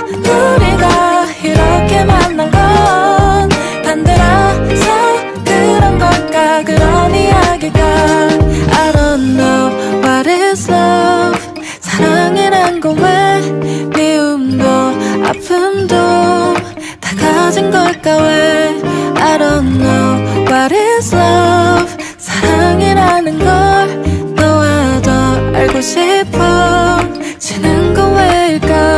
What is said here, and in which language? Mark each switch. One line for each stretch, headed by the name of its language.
Korean: 우리가 이렇게 만난 건 반대라서 그런 걸까? 그런 이야기일까?
English: I don't know what is love.
Korean: 사랑이란 건 왜 미움도 아픔도 다 가진 걸까? 왜
English: I don't know what is love.
Korean: 사랑이라는 걸 너와 더 알고 싶어 지는 건 왜일까?